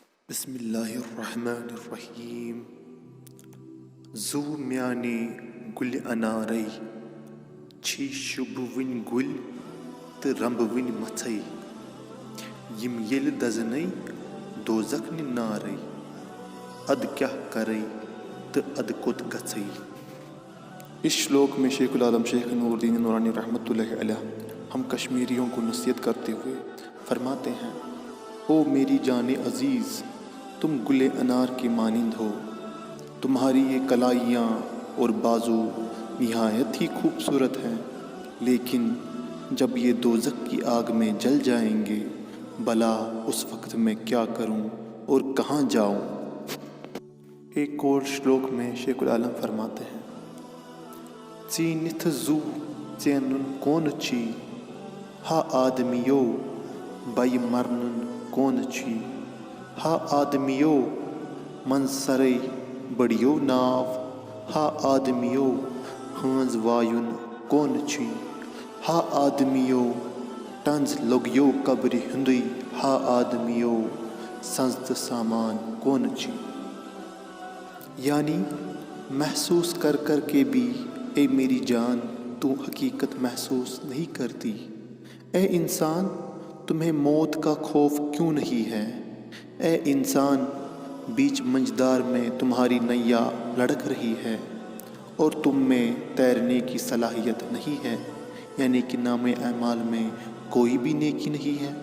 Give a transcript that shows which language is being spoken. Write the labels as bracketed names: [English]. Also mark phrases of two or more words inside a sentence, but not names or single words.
[Arabic] بسم اللہ الرحمن الرحیم [Kashmiri] زو میانی گل انارے چھی شب ون گل تو رمب ون متھے یم یل دزنے دوزخ نِ نارے اد کیا کرے تو اد کوت گژھے۔ [Urdu] اس شلوک میں شیخ العالم شیخ نور الدین نورانی [Arabic] رحمۃ اللہ علیہ [Urdu] ہم کشمیریوں کو نصیحت کرتے ہوئے فرماتے ہیں: او میری جان عزیز، تم گل انار کی مانند ہو، تمہاری یہ کلائیاں اور بازو نہایت ہی خوبصورت ہیں، لیکن جب یہ دوزخ کی آگ میں جل جائیں گے، بھلا اس وقت میں کیا کروں اور کہاں جاؤں۔ ایک اور شلوک میں شیخ العالم فرماتے ہیں: [Kashmiri] ژینتھ زو ژینن کون چھی، ہا آدمیو بھئی مرنن کون چھی، ہا آدمیو من سرے بڑیو ناو، ہا آدمیو ہنز وایُن کون چھی، ہا آدمیو ٹنز لوگیو قبر ہندی، ہا آدمیو سنز تہ سامان کون چھی۔ [Urdu] یعنی محسوس کر کر کے بھی اے میری جان تو حقیقت محسوس نہیں کرتی۔ اے انسان، تمہیں موت کا خوف کیوں نہیں ہے؟ اے انسان، بیچ منجدار میں تمہاری نیا لڑک رہی ہے اور تم میں تیرنے کی صلاحیت نہیں ہے، یعنی کہ نام اعمال میں کوئی بھی نیکی نہیں ہے۔